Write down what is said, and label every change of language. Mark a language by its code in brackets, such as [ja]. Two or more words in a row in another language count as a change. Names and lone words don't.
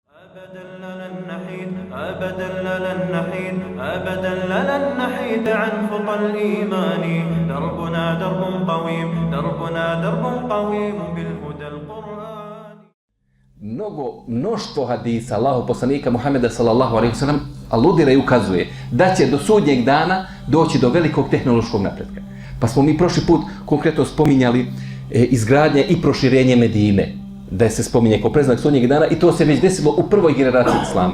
[ar] أبدا لن نحيد أبدا لن نحيد عن خطى الإيمان دربنا درب قويم دربنا درب قويم بالهدى القرآن. [bs] Mnoštvo hadisa Allahov poslanika Muhameda [ar] صلى الله عليه وسلم [bs] aludira i ukazuje da će do sudnjeg dana doći do velikog tehnološkog napretka. Pa smo mi prošli put konkretno spominjali izgradnje i proširenje Medine, da se spominje kao predznak sudnjeg dana i to se već desilo u prvoj generaciji Islama.